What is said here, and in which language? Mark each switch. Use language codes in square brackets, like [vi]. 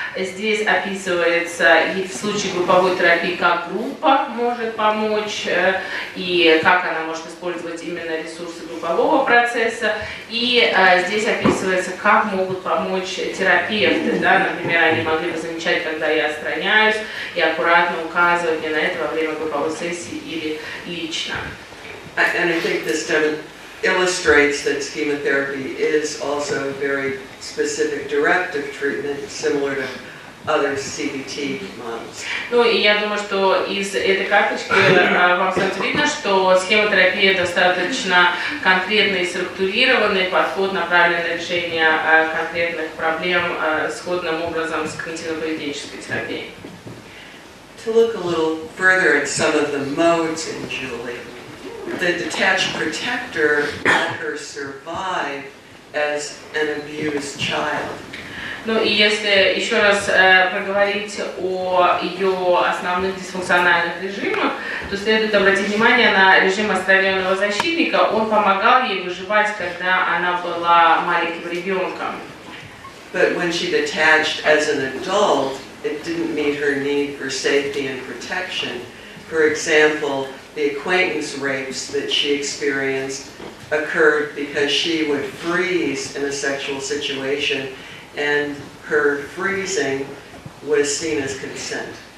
[ru] Здесь описывается и в случае групповой терапии, как группа может помочь, и как она может использовать именно ресурсы группового процесса. И здесь описывается, как могут помочь терапевты. Да? Например, они могли бы замечать, когда я отстраняюсь, и аккуратно указывать мне на это во время групповой сессии или лично. [en] And I think this illustrates that schema-therapy is also a very specific directive treatment, similar to other CBT models. [ru] Ну и я думаю, что из этой карточки вам становится видно, что схемотерапия достаточно конкретный и структурированный подход, направленный на решение конкретных проблем сходным образом с когнитивно-поведенческой терапией. [en] To look a little further at some of the modes in Julie, the detached protector let her survive as an abused child. [ru] Ну и если еще раз проговорить о ее основных дисфункциональных режимах, то следует обратить внимание на режим отстраненного защитника. Он помогал ей выживать, когда она была маленьким ребенком. [en] But when she detached as an adult, it didn't meet her need for safety and protection. For example, the acquaintance rapes that she experienced occurred because she would freeze in a sexual situation, and her freezing was seen as consent.